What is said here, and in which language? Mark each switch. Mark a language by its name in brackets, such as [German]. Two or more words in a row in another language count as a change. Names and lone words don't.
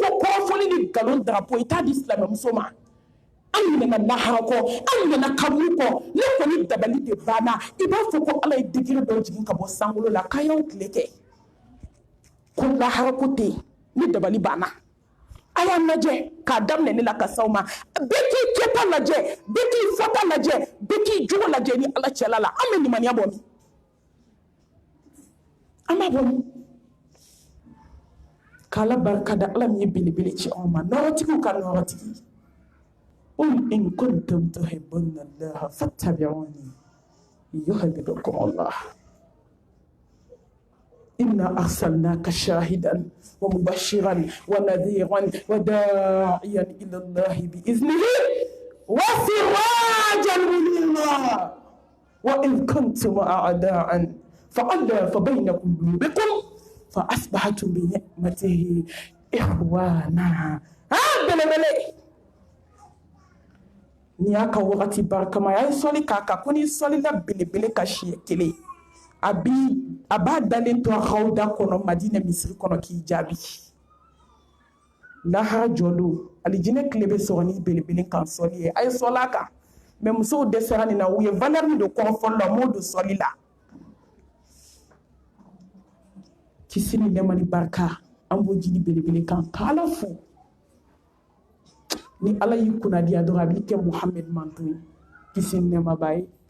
[Bambara] ko kɔrɔfɔli ni nkalon darapo i t'a di silamɛmuso ma an ɲinɛna lahara kɔ an ɲinɛna kaburu kɔ ne kɔni dabali de banna i b'a fɔ ko ala ye degré dɔ jigin ka bɔ sankolo la k'a y'aw tile kɛ ko lahara ko tɛ yen ne dabali banna a y'a lajɛ k'a daminɛ ne la ka s'aw ma bɛɛ k'i kɛta lajɛ bɛɛ k'i fɔta lajɛ bɛɛ k'i jogo lajɛ ni ala cɛla la an bɛ limaniya bɔ min an b'a bɔ min k'ala barika da ala min ye belebele ci anw ma nɔrɔtigiw ka nɔrɔtigi [Arabic] قل إن كنتم تحبون الله فاتبعوني يحببكم الله إنا أرسلناك شاهدا ومبشرا ونذيرا وداعيا إلى الله بإذنه وسراجا منيرا وإن كنتم أعداء فألف بين قلوبكم فأصبحتم بنعمته إخوانا بلبلي [Bambara] ni y'a ka wagati barikama a ye sɔli k'a kan ko ni sɔlila belebele ka siɲɛ kelen a b'a dalen to Rawda kɔnɔ Madinɛ misiri kɔnɔ k'i jaabi lahara jɔdon alijinɛ tile bɛ sɔrɔ ni belebele kan sɔli ye a ye sɔli a kan mais musow dɛsɛra nin na u ye valeur min don kɔrɔfɔli la u m'o don sɔli la kisi ni nɛɛma ni barika an b'o jidi belebele kan k'ala fo ni ala y'i kunnadiya dɔrɔn a b'i kɛ Muhamɛd manto ye kisi ni nɛɛma b'a ye